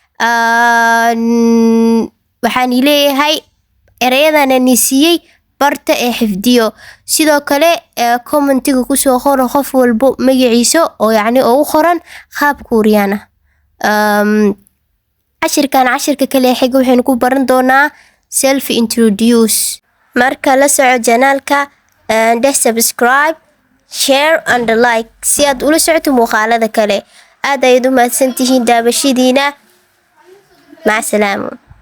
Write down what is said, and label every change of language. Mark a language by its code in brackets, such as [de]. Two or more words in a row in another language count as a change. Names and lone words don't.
[so] waxaan leeyahay ereyadana ni siiyey barta ee xifdiyo. sidoo kale commentiga kusoo qoro qof walbo magaciisa oo ugu qoran qaab Kooriyaan ah. cashirka kale xiga waxaynu ku baran doonaa [en] self introduce. [so] marka la soco channelka [en] and subscribe, share and like [so] si aad ula socoto muuqaalada kale. aad ayaad u mahadsantihiin daawashadiina. mac salaamo.